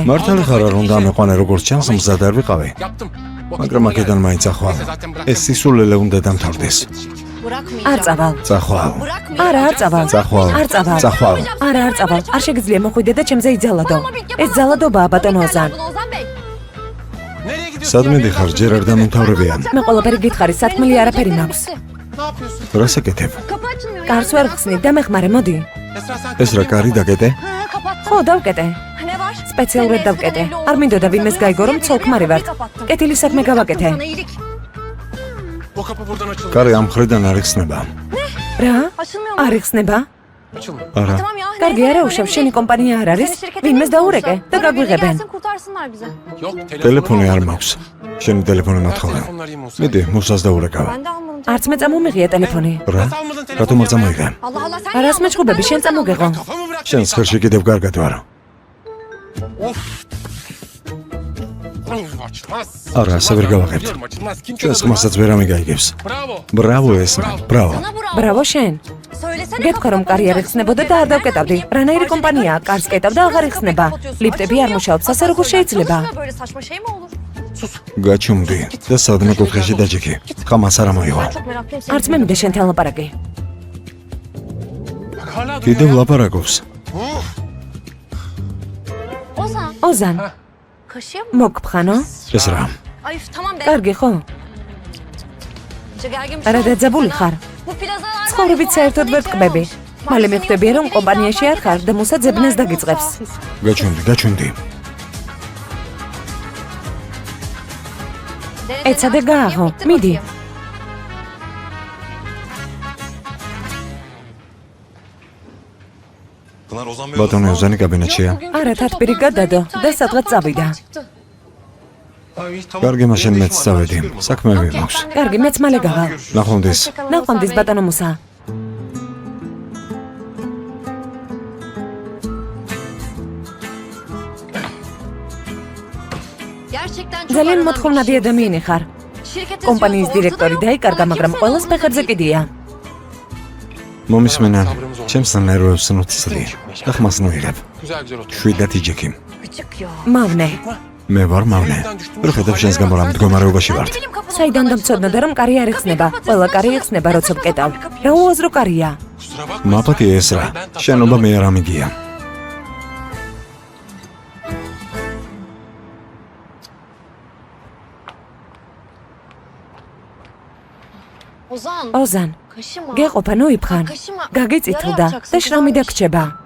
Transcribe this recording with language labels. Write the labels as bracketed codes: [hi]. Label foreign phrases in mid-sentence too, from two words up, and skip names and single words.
[ka] მართალი ხარ არ უნდა ამეყვანე როგორც ჩანს მზად არ ვიყავი. [tr] Yaptım. [ka] მაგრამ აქედან მაინც ახვალ. ეს სისულელე უნდა დამთავრდეს. არ წავალ. წახვალ. არა, არ წავალ. წახვალ. არ წავალ. წახვალ. არა, არ წავალ. არ შეგიძლია მოხვიდე და ჩემზე იძალადო. ეს ძალადობაა ბატონო ოზან. [tr] Nereye gidiyorsun? [ka] სად მიდიხარ, ჯერ არ დამთავრებია. მე ყველაფერი გითხარი, სათქმელი არაფერი მაქვს. [tr] Ne yapıyorsun? [ka] რას აკეთებ? კარს ვერ ხსნით და მეხმარე, მოდი. [tr] Esra sen [ka] ეს რა კარი დაკეტე? ხო, დავკეტე. სპეციალურად დავკეტე. არ მინდოდა ვინმეს გაიგო რომ ცოლ-ქმარი ვართ. კეთილი საქმე გავაკეთე. [tr] o kapı buradan açıldı. [ka] კარი ამ მხრიდან არ იხსნება. რა? არ იხსნება? [tr] Açılmıyor. [ka] არა. კარგი, არა უშავ, შენი კომპანია არ არის? ვინმეს დაურეკე და გაგვიღებენ. [tr] Yok [ka] ტელეფონი არ მაქვს. შენი ტელეფონი მოთხოვე. [tr] telefonla arayayım olsa. [ka] მიდი, მუსას დაურეკავ. არც მე წამომიღია ტელეფონი. რა? რატომ არ წამოიღე? არას მეჭუბები, შენ წამოგეღო. [tr] Kafamı bırak. [ka] შენს ხელში კიდევ კარგად ვარ. [tr] Of. Açmaz. [ka] არა, ასე ვერ გავაკეთებ. [tr] Biliyorum açılmaz. Kimse [ka] ჩვენს [tr] de [ka] ხმასაც ვერ ამიგაიგებს. [tr] Bravo. [ka] ბრავო ესმა, ბრავო. ბრავო შენ. გეთქვა რომ კარი არ იხსნებოდა და არ დავკეტავდი. რანაირი კომპანიაა, კარს კეტავ და აღარ იხსნება. ლიფტები არ მუშაობს, ასე როგორ შეიძლება? გაჩუმდი და სადმე კუთხეში დაჯექი. ხამას არ ამოიღო. არც მე მინდა შენთან ლაპარაკი. [tr] Bak hala duruyor [ka] კიდევ [tr] ya. [ka] ლაპარაკობს. ოზან, მოგფხანო? ეს რა? კარგი ხო? რა დაძაბული ხარ? ცხოვრებით საერთოდ ვერ ტკბები. მალე მიხვდებია რომ კომპანიაში არ ხარ და მუსა ძებნას დაგიწყებს. გაჩუმდი. ეცადე გააღო, მიდი. [tr] Pınar Ozan Bey [ka] ბატონო ოზანი კაბინეტშია. არა, თათბირი გადადო და სადღაც წავიდა. [tr] Ay, tamam. [ka] კარგი, მაშინ მეც წავედი. საქმეები მაქვს. კარგი, მეც მალე გავალ. ნახვამდის. ნახვამდის ბატონო მუსა. ძალიან მოთხოვნადი ადამიანი ხარ. კომპანიის დირექტორი დაიკარგა, მაგრამ ყველას ფეხებზე კიდია. მომისმენა, ჩემს ნერვებს ნუცდი. და ხმას ნუიღებ. [tr] Güzel güzel otur. [ka] შვიდად იჯექი. მავნე. მე ვარ მავნე. ვერ ხედავ შენს გამო რა მდგომარეობაში ვართ. საიდან დამწოდნა რომ კარი არ იხსნება? ყველა კარი იხსნება, როცა ვკეტავ. რა უაზრო კარია? [tr] Kusura bakma. [ka] მაპატი ეს რა. შენობა მე არ ამიგია. ოზან, გეყოფა ნოიფხან. გაგიწითლდა და შრომი დაგჭება.